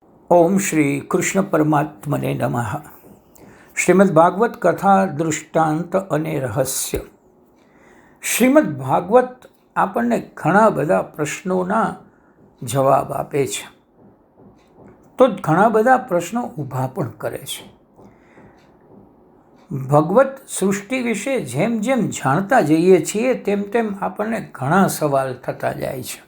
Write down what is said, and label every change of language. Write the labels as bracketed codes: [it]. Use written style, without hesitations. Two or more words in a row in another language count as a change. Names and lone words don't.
[sa] ओम श्री कृष्ण परमात्मने नमः। [gu] શ્રીમદ્ ભાગવત કથા દૃષ્ટાંત અને રહસ્ય। श्रीमद् भागवत આપણને ઘણા બધા પ્રશ્નોના જવાબ આપે છે, તો ઘણા બધા પ્રશ્નો ઊભા પણ કરે છે. ભગવત સૃષ્ટિ વિશે જેમ જેમ જાણતા જઈએ છીએ તેમ તેમ આપણને ઘણા સવાલ થતા જાય છે.